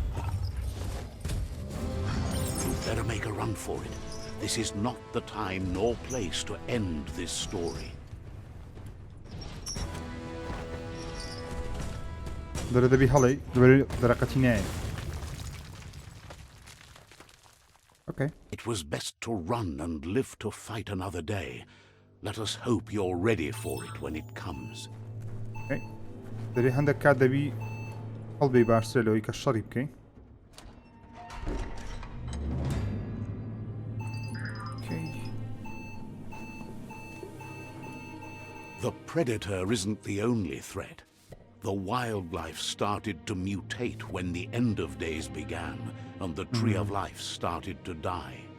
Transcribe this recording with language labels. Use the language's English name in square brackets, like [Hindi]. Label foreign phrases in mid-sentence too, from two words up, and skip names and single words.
[English] better make a run for it. This is not the time nor place to end this story. [Central Kurdish] دەبی هەڵی دەرەقەتی نایە. [English] Okay. It was best to run and live to fight another day. Let us hope you're ready for it when it comes. Okay. [Central Kurdish] دەبی هەندێک کات دەبی هەڵبێ باشترە لەوەی کە شەڕی بکەی. [English] The predator isn't the only threat. The wildlife started to mutate when the end of days began and the tree of life started to die.